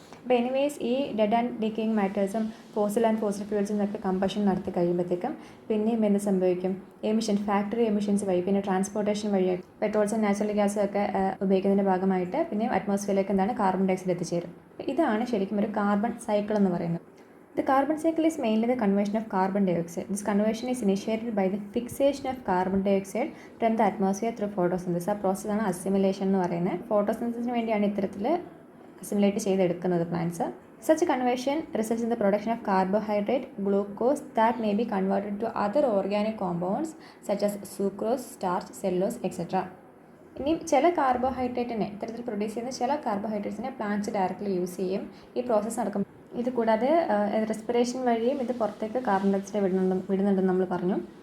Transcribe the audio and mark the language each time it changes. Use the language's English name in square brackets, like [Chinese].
[Malayalam] അപ്പോൾ എനിവേസ് ഈ dead and decaying മാറ്റേഴ്സും fossil ഫ്യൂൽസും ഒക്കെ കമ്പഷൻ നടത്തി കഴിയുമ്പോഴത്തേക്കും പിന്നെയും എന്ത് സംഭവിക്കും? ഫാക്ടറി എമിഷൻസ് വഴി, പിന്നെ ട്രാൻസ്പോർട്ടേഷൻ വഴി പെട്രോൾസും നാച്ചുറൽ ഗ്യാസും ഒക്കെ ഉപയോഗിക്കുന്നതിൻ്റെ ഭാഗമായിട്ട് പിന്നെയും അറ്റ്മോസ്ഫിയറിലേക്ക് എന്താണ് കാർബൺ ഡൈ ഓക്സൈഡ് എത്തിച്ചേരും. ഇതാണ് ശരിക്കും ഒരു കാർബൺ സൈക്കിൾ എന്ന് പറയുന്നത്. [English] The carbon cycle is mainly the conversion of carbon dioxide. This conversion is initiated by the fixation of carbon dioxide from the atmosphere through photosynthesis. [Malayalam] ആ പ്രോസസ്സാണ് അസിമുലേഷൻ എന്ന് പറയുന്നത്. ഫോട്ടോസിന്തസിന് വേണ്ടിയാണ് ഇത്തരത്തിൽ അസിമുലേറ്റ് ചെയ്തെടുക്കുന്നത് plants. [English] Such a conversion results in the production of carbohydrate, glucose that may be converted to other organic compounds such as sucrose, starch, cellulose, etc. [Malayalam] ഇനി ചില കാർബോഹൈഡ്രേറ്റിനെ ഇത്തരത്തിൽ പ്രൊഡ്യൂസ് ചെയ്യുന്ന ചില കാർബോഹൈഡ്രേറ്റ്സിനെ പ്ലാന്റ്സ് ഡയറക്റ്റ്ലി യൂസ് ചെയ്യും. ഈ പ്രോസസ്സ് നടക്കും. ഇത് കൂടാതെ റെസ്പിറേഷൻ വഴിയും ഇത് പുറത്തേക്ക് കാർബൺ ഡൈ ഓക്സൈഡ് വിടുന്നുണ്ടെന്ന് നമ്മൾ പറഞ്ഞു.